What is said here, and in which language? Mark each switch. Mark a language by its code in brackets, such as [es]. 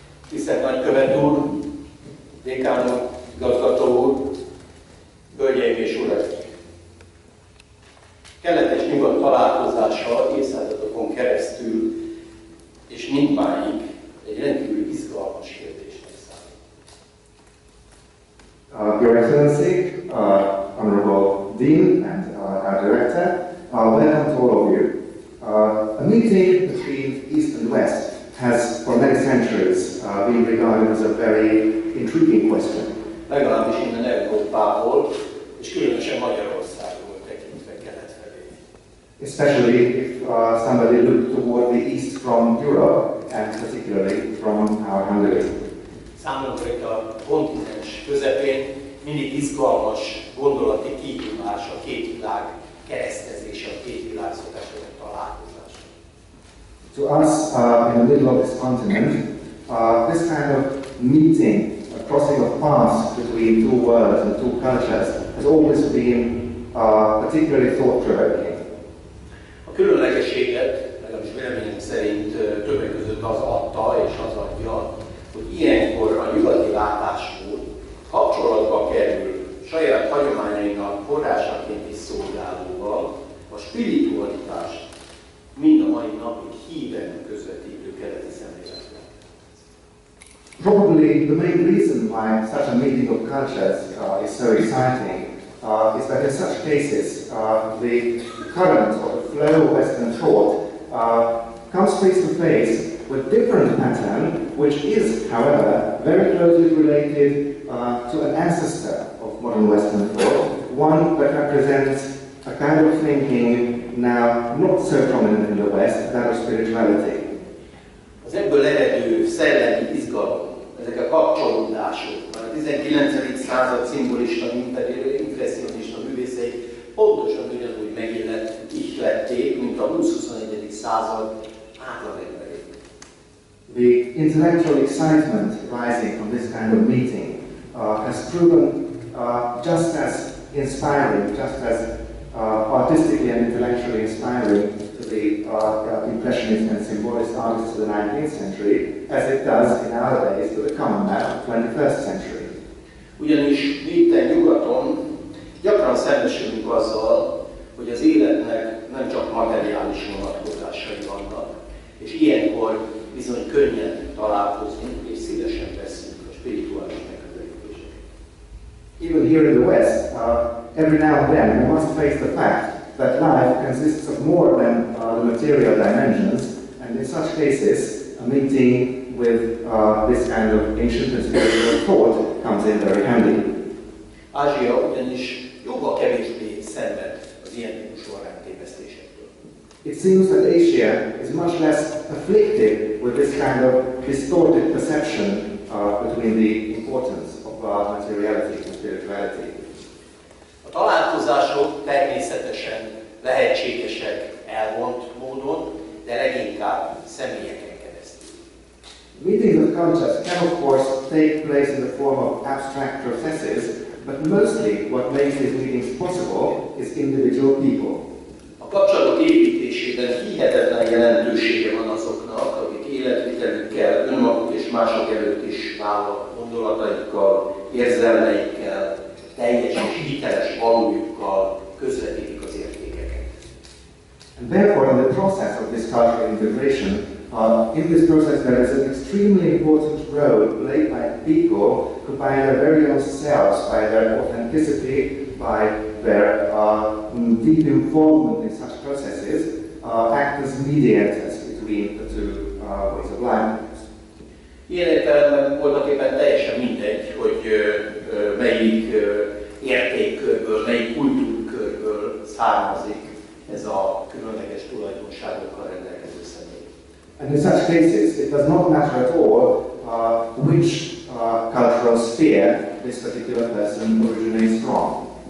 [hu] Tisztelt Nagykövet úr, Dékán úr, igazgató úr, hölgyeim és uraim! Kelet és nyugat találkozása évszázadokon keresztül és mindmáig egy rendkívül izgalmas kérdésnek számít. [en] Your Excellency, Honorable Dean and our Director, welcome to all of you. A meeting between East and West has for many centuries been regarded as a very intriguing question. [hu] Legalábbis innen Európából, és különösen Magyarországról tekintve kelet felé. [en] Especially if somebody looked toward the east from Europe, and particularly from our Hungary. [hu] Számunkra itt a kontinens közepén mindig izgalmas gondolati kihívás a két világ keresztezése, a két világszokások találkozása. [en] To us, in the middle of this continent, this kind of meeting, a crossing of paths between two worlds and two cultures, has always been particularly thought-provoking. [hu] A különlegességet, legalábbis véleményem szerint többek között az adta és az adja, hogy ilyenkor a nyugati látásmód kapcsolatba kerül saját hagyományainak forrásaként is szolgálóval, a spiritualitást mind a mai napig híven közvetítő keleti szemléletben. [en] Probably the main reason why such a meeting of cultures is so exciting is that in such cases the current or the flow of Western thought comes face to face with different pattern, which is, however, very closely related to an ancestor of modern Western thought, one that represents a kind of thinking now not so prominent in the West, that of spirituality. [hu] Az ebből eredő szellemi izgalom, ezek a kapcsolódások, a 19. század szimbolista, impresszionista művészei pontosan ugyanúgy ihlették, mint a 20-21. század átlagemberei. [en] The intellectual excitement rising from this kind of meeting has proven just as inspiring, just as artistically and intellectually inspiring to the Impressionist and Symbolist artists of the 19th century, as it does in our days to the common man of the 21st century. [hu] Ugyanis mi itt nyugaton gyakran szembesülünk azzal, hogy az életnek nem csak materiális vonatkozásai vannak, és ilyenkor bizony könnyen találkozunk és szívesen veszünk a spirituális megközelítéseket. [en] Even here in the West, every now and then we must face the fact that life consists of more than the material dimensions, and in such cases, a meeting with this kind of ancient and spiritual thought comes in very handy. [hu] Ázsia ugyanis jóval kevésbé szenved az ilyen típusú aránytévesztésektől. [en] It seems that Asia is much less afflicted with this kind of distorted perception between the importance of materiality and spirituality. [hu] A találkozások természetesen lehetségesek elvont módon, de leginkább személyeken keresztül. [en] Meetings of cultures can of course take place in the form of abstract processes, but mostly what makes these meetings possible is individual people. [hu] A kapcsolatok építésében hihetetlen jelentősége van azoknak, akik életvitelükkel, önmaguk és mások előtt is vállalt gondolataikkal, érzelmeikkel, teljes és hiteles valójukkal közvetítik az értékeket. [en] And therefore, in the process of this cultural integration, in this process there is an extremely important role played by people who by their very own selves, by their authenticity, by their deep involvement in such processes, act as mediators between the two ways of life. [hu] Ilyen értelemben voltaképpen teljesen mindegy, hogy melyik értékkörből, melyik kultúrkörből származik ez a különleges tulajdonságokkal rendelkező személy. [en] And in such cases, it does not matter at all which cultural sphere this particular person originates from.